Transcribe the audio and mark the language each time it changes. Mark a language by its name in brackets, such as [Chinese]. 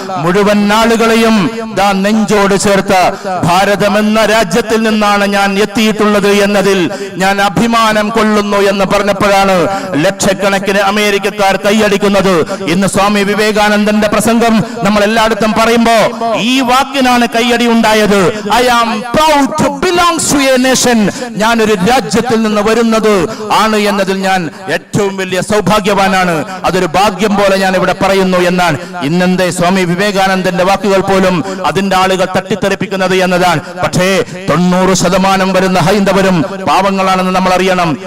[Malayalam] മുഴുവൻ ആളുകളെയും ദാ നെഞ്ചോട് ചേർത്ത് ഭാരതമെന്ന രാജ്യത്തിൽ നിന്നാണ് ഞാൻ എത്തിയിട്ടുള്ളത് എന്നതിൽ ഞാൻ അഭിമാനം കൊള്ളുന്നു എന്ന് പറഞ്ഞപ്പോഴാണ് ലക്ഷക്കണക്കിന് അമേരിക്കക്കാർ കൈയടിക്കുന്നത്. ഇന്ന് സ്വാമി വിവേകാനന്ദന്റെ പ്രസംഗം നമ്മൾ എല്ലായിടത്തും പറയുമ്പോ ഈ വാക്കിനാണ് കൈയടി ഉണ്ടായത്. [English] I am proud to belong to a nation. [Malayalam] ഞാൻ ഒരു രാജ്യത്തിൽ നിന്ന് വരുന്നത് ആണ് എന്നതിൽ ഞാൻ ഏറ്റവും വലിയ സൗഭാഗ്യവാനാണ്. അതൊരു ഭാഗ്യം പോലെ ഞാൻ ഇവിടെ പറയുന്നു എന്നാണ്. ഇന്നെന്തേ സ്വാമി വിവേകാനന്ദന്റെ വാക്കുകൾ പോലും അതിന്റെ ആളുകൾ തട്ടിത്തെറിപ്പിക്കുന്നത് എന്നതാണ്. പക്ഷേ 90% വരുന്ന ഹൈന്ദവരും പാവങ്ങളാണെന്ന് നമ്മൾ അറിയണം.